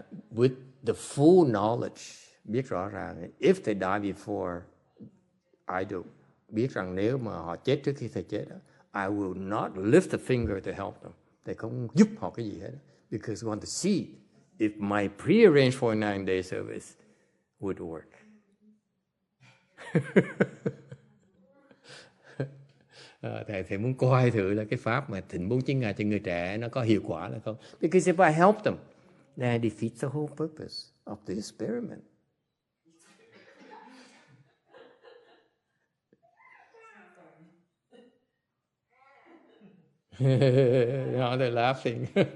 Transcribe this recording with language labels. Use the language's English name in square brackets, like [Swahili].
[English] With the full knowledge, [Vietnamese] biết rõ ràng, [English] if they die before I do, [Vietnamese] biết rằng nếu mà họ chết trước khi thầy chết, [English] I will not lift a finger to help them. [Vietnamese] Thầy không giúp họ cái gì hết. [English] Because I want to see if my pre-arranged 49-day service would work. [Vietnamese] Thầy muốn coi thử là cái pháp mà thỉnh 49 ngày cho người trẻ nó có hiệu quả là không. [English] Because if I help them, then it defeats the whole purpose of the experiment. Now they're laughing.